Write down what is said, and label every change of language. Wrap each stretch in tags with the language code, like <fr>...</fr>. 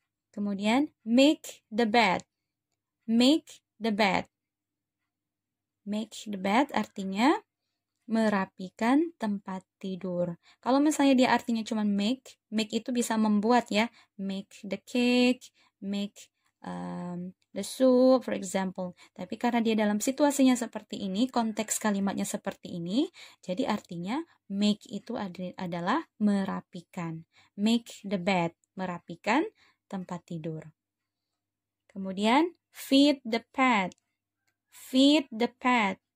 <en>Kemudian make the bed. Make the bed. Make the bed</en> <id>artinya merapikan tempat tidur. Kalau misalnya dia artinya cuma make itu bisa membuat ya.</id> <en>Make the cake, make the soup, for example.</en> <id>Tapi karena dia dalam situasinya seperti ini, konteks kalimatnya seperti ini, jadi artinya make itu adalah merapikan.</id> <en>Make the bed,</en> <id>merapikan tempat tidur.</id> <en>Kemudian feed the pet. Feed the pet.</en>